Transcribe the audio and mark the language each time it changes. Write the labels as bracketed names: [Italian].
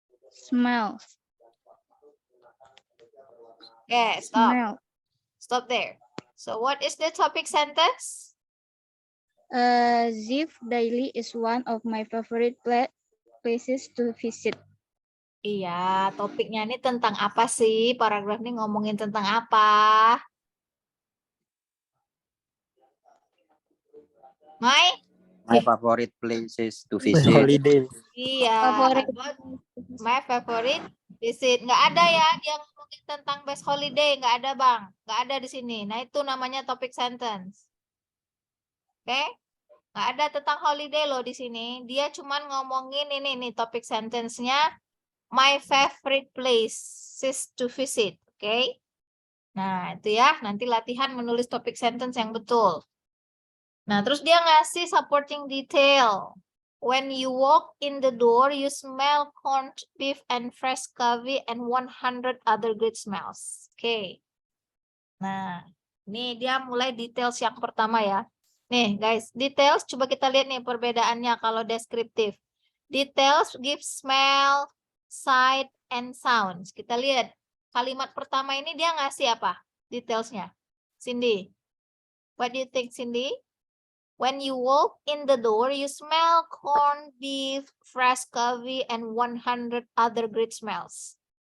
[English] smells. Okay, stop. Stop there. So what is the topic sentence? Zip Daily is one of my favorite places to visit. [Indonesian] Iya, topiknya ini tentang apa sih? Paragraf ini ngomongin tentang apa? [English] My favorite places to My visit. holiday. [Indonesian] Iya, [English] Favorite. about my favorite visit. [Indonesian] Nggak ada ya yang ngomongin tentang [English] best holiday. [Indonesian] Nggak ada, Bang. Nggak ada di sini. Nah, itu namanya topic sentence. Oke? Nggak ada tentang holiday loh di sini. Dia cuman ngomongin ini nih topik sentence-nya. [English] My favorite places to visit. [Indonesian] Oke? Nah, itu ya. Nanti latihan menulis topik sentence yang betul. Nah, terus dia ngasih supporting detail. [English] When you walk in the door, you smell corned beef and fresh coffee and 100 other great smells. [Indonesian] Oke. Nah, ini dia mulai details yang pertama ya. Nih, guys, details coba kita lihat nih perbedaannya kalau deskriptif. [English] Details give smell, sight, and sounds. [Indonesian] Kita lihat kalimat pertama ini dia ngasih apa? [English] Detailsnya. Cindy. What do you think, Cindy? When you walk in the door, you smell corned beef, fresh coffee, and 100 other great smells.